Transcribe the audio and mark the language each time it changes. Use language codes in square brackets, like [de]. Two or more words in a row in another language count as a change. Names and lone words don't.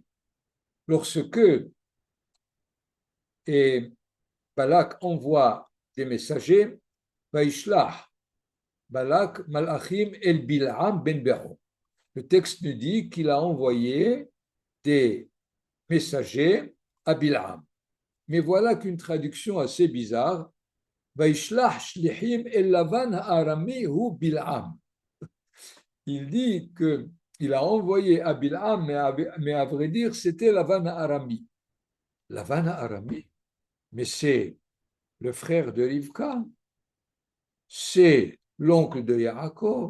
[fr] Lorsque Balak envoie des messagers, [he] וישלח בלק מלאכים אל בלעם בן בעור. [fr] Le texte nous dit qu'il a envoyé des messagers à Bil'am. Mais voilà qu'une traduction assez bizarre. [he] וישלח שלוחים אל לבן הארמי הוא בלעם. [fr] Il dit qu'il a envoyé à Bil'am, mais à vrai dire, c'était Lavan ha'arami. Lavan ha'arami, mais c'est le frère de Rivka, c'est l'oncle de Yaakov.